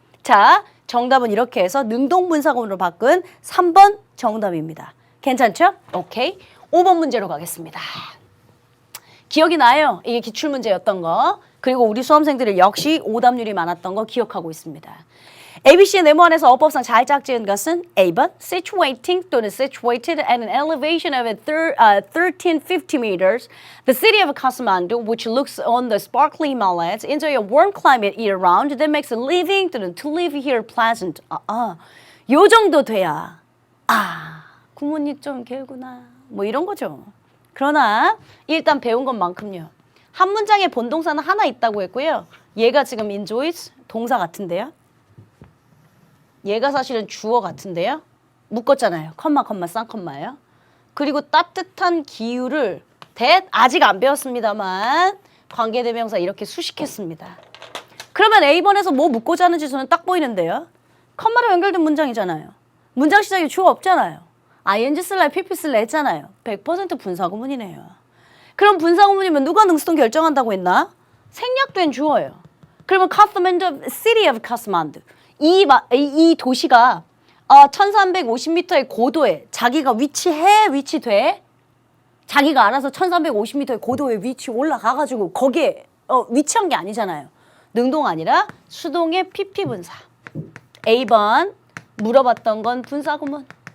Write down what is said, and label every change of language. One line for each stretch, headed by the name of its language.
Korean: 자, 정답은 이렇게 해서 능동분사구문으로 바꾼 3번 정답입니다. 괜찮죠? 오케이. 5번 문제로 가겠습니다. 기억이 나요. 이게 기출문제였던 거. 그리고 우리 수험생들이 역시 오답률이 많았던 거 기억하고 있습니다. ABC의 네모안에서 어법상 잘 짝지은 것은 A번 situating 또는
English: situated at an elevation of 1350 meters. The city of Kathmandu, which looks on the sparkling Himalayas, enjoy a warm climate year-round that makes living
Korean: 또는
English: to live here pleasant.
Korean: 요 정도 돼야 구문이 좀 길구나. 뭐 이런 거죠. 그러나 일단 배운 것만큼요. 한 문장에 본동사는 하나 있다고 했고요. 얘가 지금 enjoys 동사 같은데요. 얘가 사실은 주어 같은데요. 묶었잖아요. 컴마 쌍컴마예요. 그리고 따뜻한 기후를 아직 안 배웠습니다만 관계대명사 이렇게 수식했습니다. 그러면 A번에서 뭐 묶고자 하는지 저는 딱 보이는데요. 컴마로 연결된 문장이잖아요. 문장 시작에 주어 없잖아요. ing 쓸래 pp 쓸래 했잖아요. 100% 분사구문이네요. 그럼 분사구문이면 누가 능수동 결정한다고 했나? 생략된 주어예요. 그러면 Kathmandu, City of Kathmandu. 이 도시가 1350m의 고도에 자기가 위치돼? 자기가 알아서 1350m의 고도에 올라가가지고 거기에 위치한 게 아니잖아요. 능동 아니라 수동의 PP 분사. A번 물어봤던 건 분사구문.